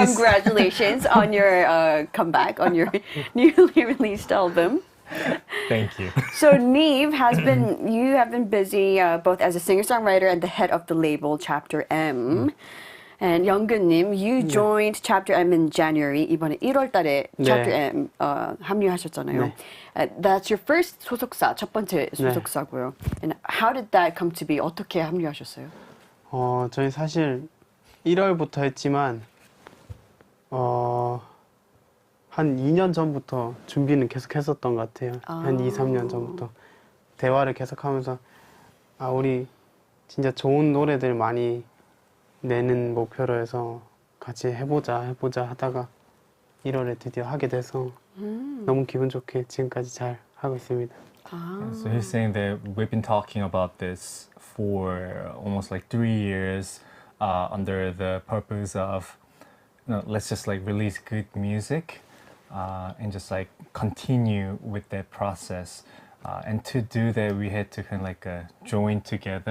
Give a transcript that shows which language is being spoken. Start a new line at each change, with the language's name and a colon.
English: congratulations on your comeback, on your newly released album. Thank you. So Nive you have been busy both as a singer-songwriter and the head of the label Chapter M. And Younggeun-님, you joined Chapter M in January.
Korean: 이번에 1월 달에 Chapter M 합류하셨잖아요.
English: That's your first
Korean: 소속사, 첫 번째 소속사고요.
English: And how did that come to be?
Korean: 어떻게 합류하셨어요? 저희 사실 1월부터 했지만 한 2년 전부터 준비는 계속 했었던 것 같아요. 한 2, 3년 전부터 대화를 계속하면서 우리 진짜 좋은 노래들 많이 내는 목표로 해서 같이 해보자 하다가 1월에 드디어 하게 돼서 너무 기분 좋게 지금까지 잘 하고 있습니다.
English: So he's saying that we've been talking about this for almost like 3 years under the purpose of let's just like release good music. And just like continue with that process. And to do that, we had to kind of like join together.